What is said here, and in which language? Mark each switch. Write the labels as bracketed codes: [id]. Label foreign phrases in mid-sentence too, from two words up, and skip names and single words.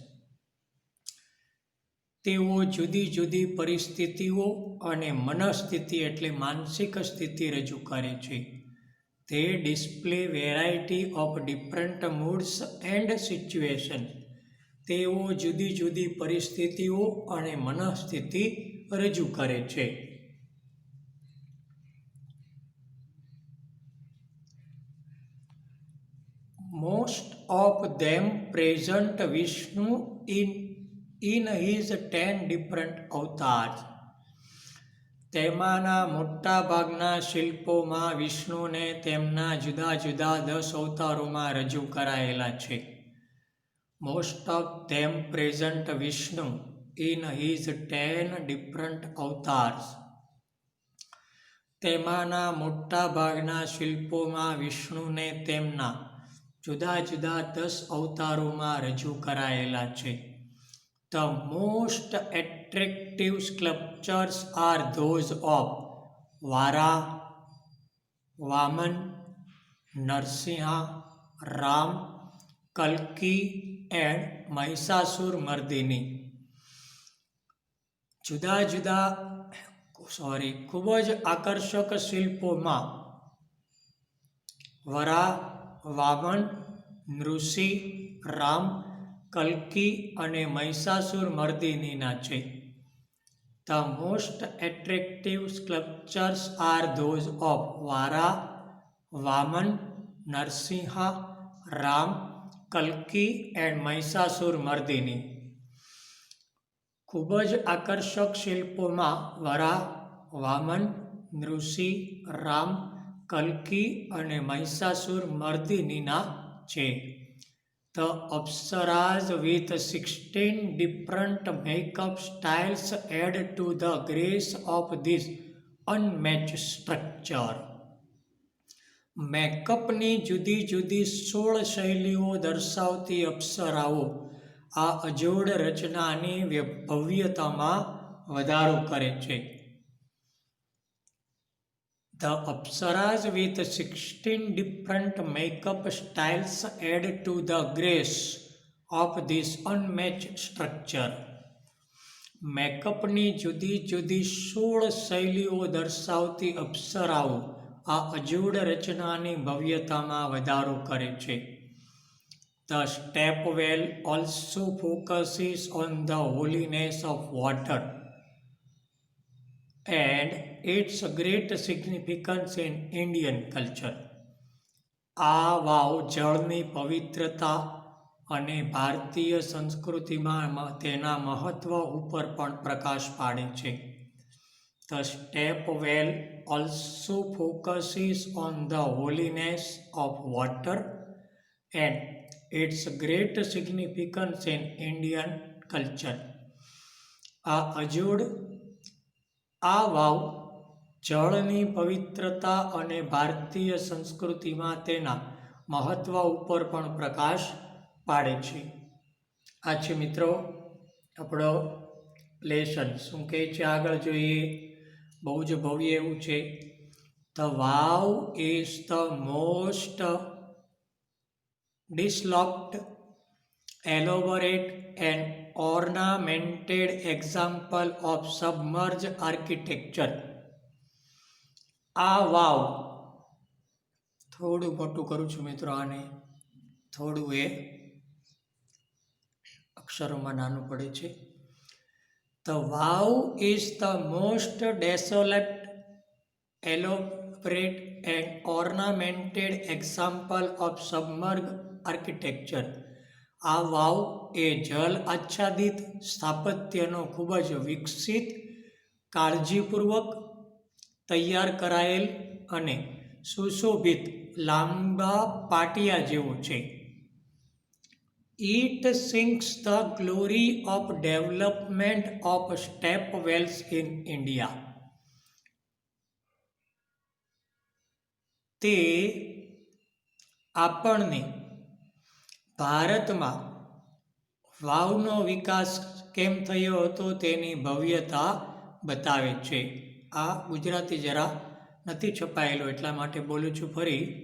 [gu] તેઓ જુદી જુદી પરિસ્થિતિઓ અને મનસ્થિતિ એટલે માનસિક સ્થિતિ રજૂ કરે છે. [en] They display variety of different moods and situations. [gu] તેઓ જુદી જુદી પરિસ્થિતિઓ અને મનસ્થિતિ રજૂ કરે છે. [en] Most of them present Vishnu in his 10 different avatars. [gu] તેમાંના મોટા ભાગના શિલ્પોમાં વિષ્ણુને તેમના જુદા જુદા 10 અવતારોમાં રજૂ કરાયેલા છે. [en] Most of them present Vishnu in his 10 different avatars. [gu] તેમાંના મોટા ભાગના શિલ્પોમાં વિષ્ણુને તેમના જુદા જુદા 10 અવતારોમાં રજૂ કરાયેલા છે. [en] The most attractive sculptures are those of Vara, Vaman, Narsinha, Ram, Kalki and Mahishasur-Mardini. [gu] ખૂબ જ આકર્ષક શિલ્પોમાં વરા, વામન, નૃસિંહ, રામ, કલ્કી અને મહિષાસુરમર્દિનીના છે. [en] The most attractive sculptures are those of Vara, Vaman, Narsinha, Ram, Kalki and Mahishasur-Mardini. [gu] ખૂબ જ આકર્ષક શિલ્પોમાં વરા, વામન, નૃસિંહ, રામ, કલ્કી અને મહિષાસુરમર્દિનીના છે. [en] The Apsaras with 16 different makeup styles add to the grace of this unmatched structure. [gu] મેકઅપની જુદી જુદી 16 શૈલીઓ દર્શાવતી અપ્સરાઓ આ અજોડ રચનાની ભવ્યતામાં વધારો કરે છે. [en] The Apsaras with 16 different makeup styles add to the grace of this unmatched structure. [gu] મેકઅપની જુદી જુદી 16 શૈલીઓ દર્શાવતી અપ્સરાઓ આ અજોડ રચનાની ભવ્યતામાં વધારો કરે છે. [en] The stepwell also focuses on the holiness of water and its great significance in Indian culture. [gu] આ વાવ જળની પવિત્રતા અને ભારતીય સંસ્કૃતિમાં તેના મહત્વ ઉપર પણ પ્રકાશ પાડે છે. [en] The stepwell also focuses on the holiness of water and its great significance in Indian culture. [gu] આ વાવ જળની પવિત્રતા અને ભારતીય સંસ્કૃતિમાં તેના મહત્વ ઉપર પણ પ્રકાશ પાડે છે. આ છે મિત્રો આપણો લેસન. શું કહે છે આગળ જોઈએ? બહુ જ ભવ્ય એવું છે. [en] The vow is the most developed, elaborate and ornamented example of submerged architecture. [gu] આ વાવ થોડું મોટું કરું છું મિત્રો, આને થોડું એ અક્ષરોમાં નાનું પડે છે. [en] The vow is the most desolate, elaborate and ornamented example of submerged architecture. [gu] આ વાવ એ જલ આચ્છાદિત સ્થાપત્યનો ખૂબ જ વિકસિત, કાળજીપૂર્વક તૈયાર કરાયેલ અને સુશોભિત લાંબા પાટિયા જેવો છે. [en] It sings the glory of development of stepwells in India. [gu] તે આપણને ભારતમાં વાવનો વિકાસ કેમ થયો હતો તેની ભવ્યતા બતાવે છે. આ ગુજરાતી જરા નથી છપાયેલો એટલા માટે બોલું છું ફરી.